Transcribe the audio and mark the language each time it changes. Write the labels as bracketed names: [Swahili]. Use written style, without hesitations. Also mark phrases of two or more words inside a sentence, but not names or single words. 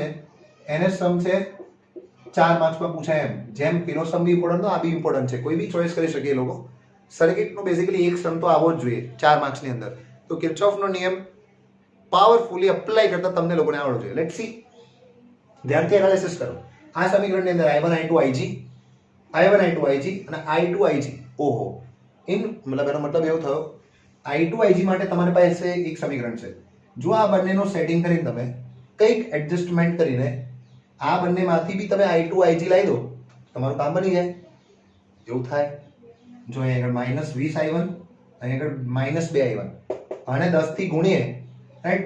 [Gujarati] એને સમ છે 4 માર્ક્સમાં પૂછાય એમ. જેમ પેલો સમ બી ઇમ્પોર્ટન્ટ તો આ બી ઇમ્પોર્ટન્ટ છે. કોઈ બી ચોઈસ કરી શકે એ લોકો. સર્કિટનો બેઝિકલી એક સમ તો આવવો જ જોઈએ 4 માર્ક્સની અંદર. તો કિર્ચોફનો નિયમ [English] powerfully apply [Gujarati] કરતા તમને લોકોને આવડવું જોઈએ. [English] let's see, [Gujarati] ધ્યાનથી એનાલિસિસ કરો. આ સમીકરણની અંદર I1 I2 IG, I1 I2 IG અને I2 IG. ઓહો, મતલબ એનો મતલબ એવો થયો I2 IG માટે તમારી પાસે એક સમીકરણ છે. જો આ બંનેનો સેટિંગ કરીને તમે કંઈક એડજસ્ટમેન્ટ કરીને આ બંનેમાંથી બી તમે I2 IG લાવી દો, તમારું કામ બની જાય. એવું થાય. જો અહીંયા આગળ -20 I1, અહીંયા આગળ -2 I1, અને 10 થી ગુણીએ, રાઈટ?